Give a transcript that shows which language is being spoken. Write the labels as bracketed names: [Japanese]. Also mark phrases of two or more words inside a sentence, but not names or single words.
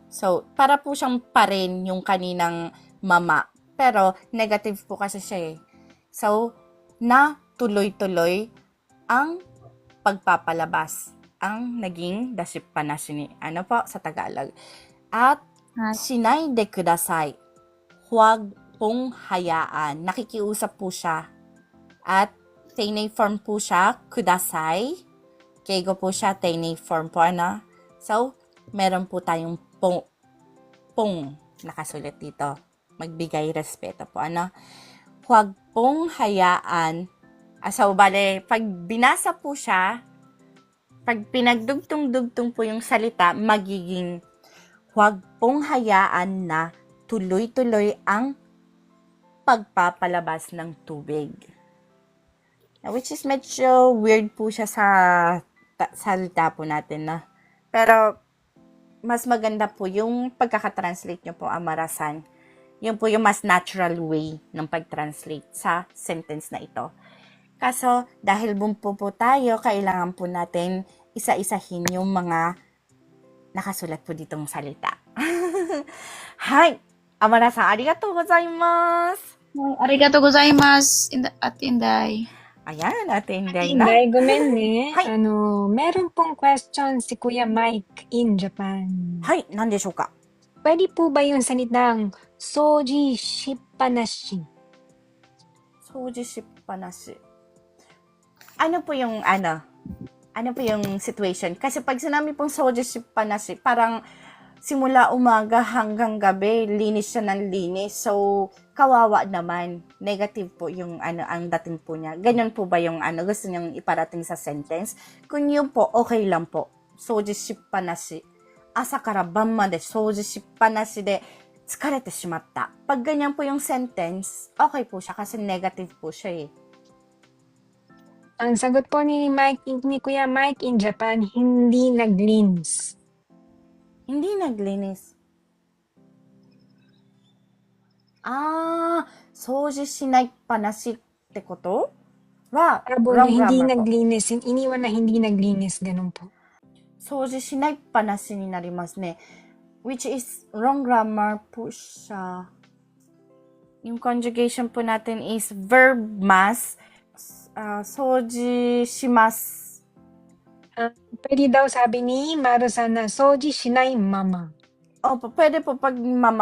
[Filipino] So, para po siyang pa rin yung kaninang mama. Pero, negative po kasi siya eh. So, na tuloy-tuloy ang pagpapalabas. Ang naging dashi-panashi ni. Ano po? Sa Tagalog. At, [Japanese] しないでください. [Filipino] Huwag pong hayaan. Nakikiusap po siya. At, teinei form po siya, [Japanese] kudasai. [Filipino] Keigo po siya, teinei form po, So, meron po tayong pong nakasulat dito. Magbigay respeto po, Huwag pong hayaan. So, bale, pag binasa po siya, pag pinagdugtong-dugtong po yung salita, magiging huwag pong hayaan na tuloy-tuloy ang pagpapalabas ng tubig. [English] Which is [Filipino] medyo weird po siya sa salita po natin, Pero, mas maganda po yung pagkakatranslate nyo po, Amara-san. Yun po yung mas [English] natural way [Filipino] ng pag-translate sa sentence na ito. Kaso, dahil bumpo po tayo, kailangan po natin isa-isahin yung mga nakasulat po ditong salita. [Japanese] Hay! Amara-san, ありがとうございます! ありがとうございます, [Filipino] Ate Inday. Ayan, Ate Inday na. [Japanese] Inday, gumenne. Hay. [Filipino] Meron pong question si Kuya Mike in Japan. [Japanese] はい、なんでしょうか? [Filipino] Pwede po ba yung salitang [Japanese] 掃除しっぱなし? 掃除しっぱなし. [Filipino] Ano po yung situation? Kasi pag sinabi pong [Japanese] 掃除しっぱなし, [Filipino] parang simula umaga hanggang gabi, linis siya ng linis. So, kawawa naman. Negative po yung ang dating po niya. Ganyan po ba yung gusto niyang iparating sa sentence? Kung yun po, okay lang po. [Japanese] 掃除しっぱなし. 朝から晩まで掃除しっぱなしで疲れてしまった. [Filipino] Pag ganyan po yung sentence, okay po siya kasi negative po siya eh. Ang sagot po ni Kuya Mike in Japan, hindi naglinis. Hindi naglinis. [Japanese] 掃除しないぱなしってこと? [Filipino] Abo na hindi naglinis, iniwan na hindi naglinis, ganun po. [Japanese] 掃除しないぱなしになりますね. [English] Which is wrong grammar po siya. [Filipino] Yung conjugation po natin is verb mas. [Japanese] 掃除します. [Filipino] Pwede daw sabi ni Maru-san na [Japanese] 掃除しないまま. [Filipino] Opo, pwede po pag mama.